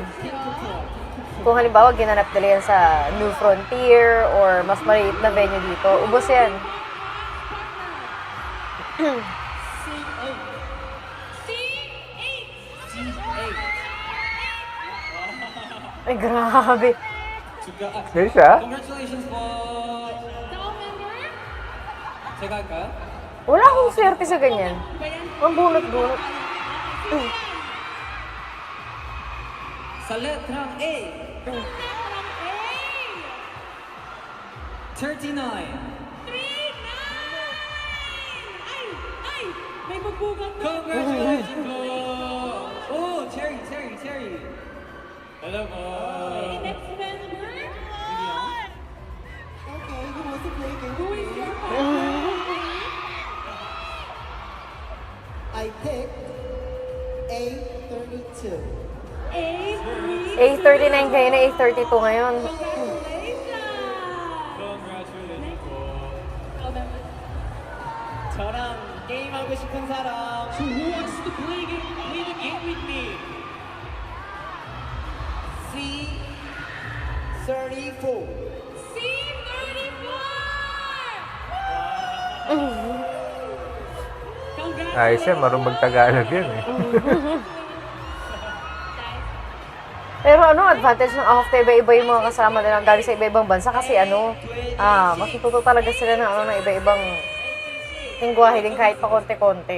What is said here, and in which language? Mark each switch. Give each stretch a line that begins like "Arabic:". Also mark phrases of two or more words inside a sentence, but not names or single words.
Filipino: Kung halimbawa ginanap nila yan sa New Frontier or mas maliit na venue dito, ubos yan. Ay, grabe. Kaya siya? Congratulations po!
Korean: 제가 할까요?
Filipino: Wala akong swerte sa ganyan. Ang bunot-bunot. Sa letrang A. 39. May magbugang na. Congratulations po! Oh, Cherry. Hello po.
English: Next member. Okay, who wants to play game? Who is your partner? I picked A32. 8.
Filipino: 8:39 kayo na 8:32 ngayon. Congratulations po.
Korean: 저랑 게임하고 싶은 사람.
English: So who wants to play the game with me? C34. C34! Congrats!
Filipino: Ayos yan, marunong Tagalog yan eh. Pero ano, advantage ng AHOFTE, iba-iba yung mga kasama nila galing sa iba-ibang bansa kasi ano, matututo talaga sila ng ano, ng iba-ibang lingwahe din kahit pa konti-konti.